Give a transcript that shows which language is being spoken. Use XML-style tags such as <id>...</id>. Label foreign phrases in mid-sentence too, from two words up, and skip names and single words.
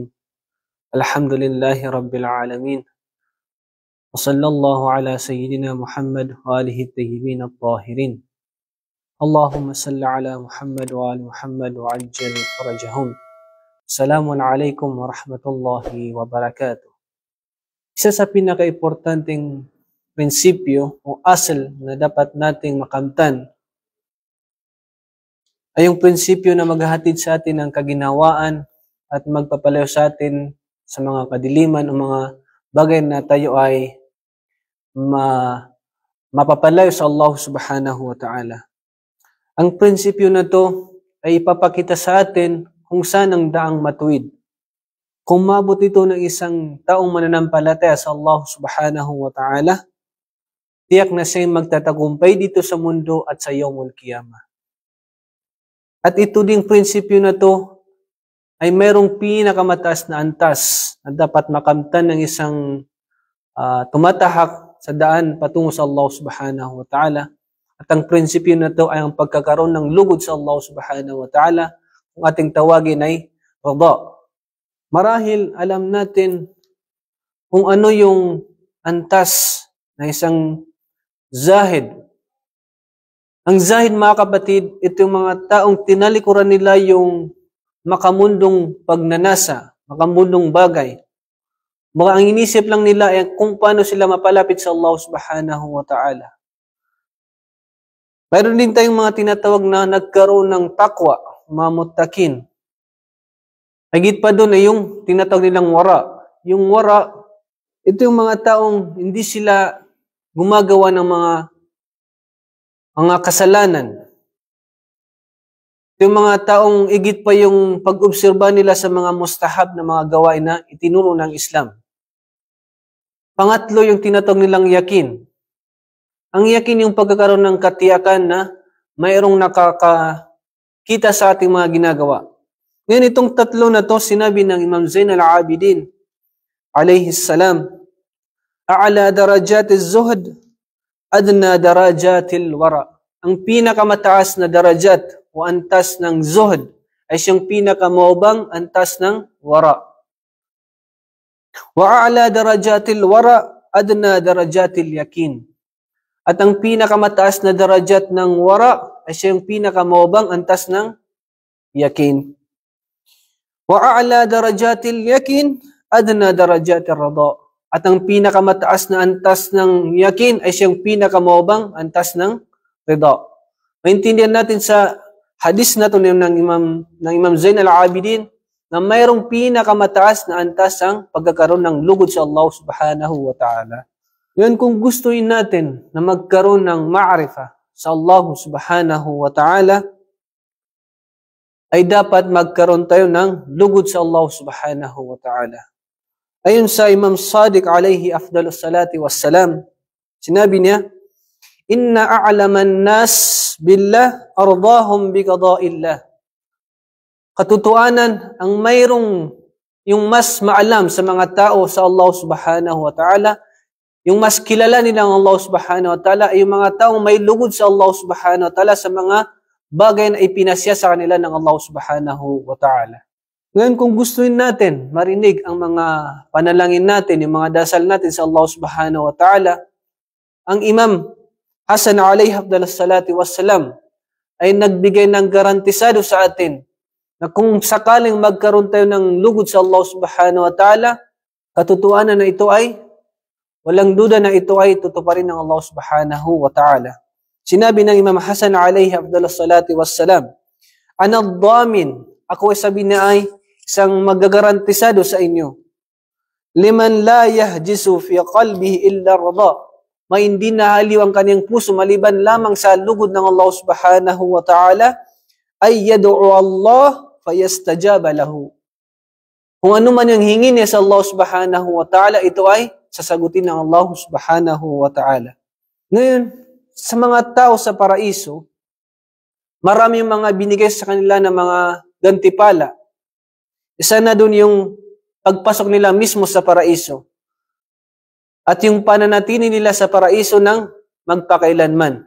<ar>الحمد لله رب العالمين، وصلى الله على سيدنا محمد وآله الطيبين الطاهرين. اللهم صل على محمد وآل محمد وعجل فرجهم. السلام عليكم ورحمة الله وبركاته.</ar> <tl>Isa sa pinaka-importanting prinsipyo o asal na dapat nating makamtan ay yung prinsipyo na maghahatid sa atin ng kaginhawaan at magpapalayo sa atin sa mga kadiliman o mga bagay na tayo ay mapapalayo sa</tl> <ar>الله سبحانه وتعالى.</ar> <tl>Ang prinsipyo na to ay ipapakita sa atin kung saan ang daang matuwid. Kung mabot ito ng isang taong mananampalataya sa</tl> <ar>الله سبحانه وتعالى,</ar> <tl>tiyak na siya'y magtatagumpay dito sa mundo at sa</tl> <ar>يوم القيامة.</ar> <tl>At ito ding prinsipyo na to ay mayroong pinakamataas na antas na dapat makamtan ng isang tumatahak sa daan patungo sa</tl> <ar>الله سبحانه وتعالى.</ar> <tl>At ang prinsipyo na to ay ang pagkakaroon ng lugod sa</tl> <ar>الله سبحانه وتعالى,</ar> <tl>kung ating tawagin ay rida. Marahil alam natin kung ano yung antas na isang zahid. Ang zahid, mga kapatid, ito yung mga taong tinalikuran nila yung makamundong pagnanasa, makamundong bagay. Mga ang inisip lang nila ay kung paano sila mapalapit sa</tl> <ar>الله سبحانه وتعالى.</ar> <tl>Mayroon din tayong mga tinatawag na nagkaroon ng takwa, mga muttaqin. Higit pa doon ay yung tinatawag nilang wara. Yung wara, ito yung mga taong hindi sila gumagawa ng mga kasalanan. Ito yung mga taong higit pa yung pag-obserba nila sa mga mustahab na mga gawain na itinuro ng Islam. Pangatlo, yung tinatawag nilang yakin. Ang yakin yung pagkakaroon ng katiyakan na mayroong nakakita sa ating mga ginagawa. Ngayon, itong tatlo na to, sinabi ng Imam Zain al-Abidin,</tl> <ar>عليه السلام, أعلى درجات الزهد أدنى درجات الورع.</ar> <tl>Ang pinakamataas na darajat o antas ng zuhd ay siyang pinakamaubang antas ng wara.</tl> <ar>وأعلى درجات الورع أدنى درجات اليقين.</ar> <tl>At ang pinakamataas na darajat ng wara ay siyang pinakamaubang antas ng yakin.</tl> <ar>وأعلى درجات اليقين, أدنى درجات الرضا.</ar> <tl>At ang pinakamataas na antas ng yakin ay siyang pinakamaubang antas ng rida. Maintindihan natin sa hadis na ito ng Imam Zain al-Abidin na mayroong pinakamataas na antas ang pagkakaroon ng lugod sa</tl> <ar>الله سبحانه وتعالى.</ar> <tl>Ngayon, kung gustuin natin na magkaroon ng ma'arifa sa</tl> <ar>الله سبحانه وتعالى,</ar> <tl>ay dapat magkaroon tayo ng lugod sa</tl> <ar>الله سبحانه وتعالى.</ar> <tl>Ayon sa Imam Sadiq</tl> <ar>عليه أفضل الصلاة والسلام,</ar> <tl>sinabi niya,</tl> <ar>إن أعلم الناس بالله أرضاهم بقضاء الله.</ar> <tl>Katotohanan, ang mayroong yung mas maalam sa mga tao sa</tl> <ar>الله سبحانه وتعالى,</ar> <tl>yung mas kilala nilang</tl> <ar>الله سبحانه وتعالى</ar> <tl>ay yung mga taong may lugod sa</tl> <ar>الله سبحانه وتعالى</ar> <tl>sa mga bagay na ipinasya sa kanila ng</tl> <ar>الله سبحانه وتعالى.</ar> <tl>Ngayon, kung gustuin natin marinig ang mga panalangin natin, yung mga dasal natin sa</tl> <ar>الله سبحانه وتعالى,</ar> <tl>ang Imam Hasan</tl> <ar>عليه أفضل الصلاة والسلام</ar> <tl>ay nagbigay ng garantisado sa atin na kung sakaling magkaroon tayo ng lugod sa</tl> <ar>الله سبحانه وتعالى,</ar> <tl>katotohanan na ito ay walang duda na ito ay tutuparin ng</tl> <ar>الله سبحانه وتعالى.</ar> <tl>Sinabi ng Imam Hasan</tl> <ar>عليه أفضل الصلاة والسلام,</ar> <tl>anad-damin, ako ay sabi na ay isang magagarantisado sa inyo.</tl> <ar>لمن لا يهجس في قلبه إلا الرضا.</ar> <tl>May hindi nahaliw ang kanyang puso maliban lamang sa lugod ng</tl> <ar>الله سبحانه وتعالى,</ar> <tl>ay</tl> <ar>يدعو الله فيستجاب له.</ar> <tl>Kung ano man yung hingin niya sa</tl> <ar>الله سبحانه وتعالى,</ar> <tl>ito ay sasagutin ng</tl> <ar>الله سبحانه وتعالى.</ar> <tl>Ngayon, sa mga tao sa paraiso, marami mga binigay sa kanila ng mga gantipala. Isa na dun yung pagpasok nila mismo sa paraiso. At yung pananatili nila sa paraiso ng magpakailanman.</tl>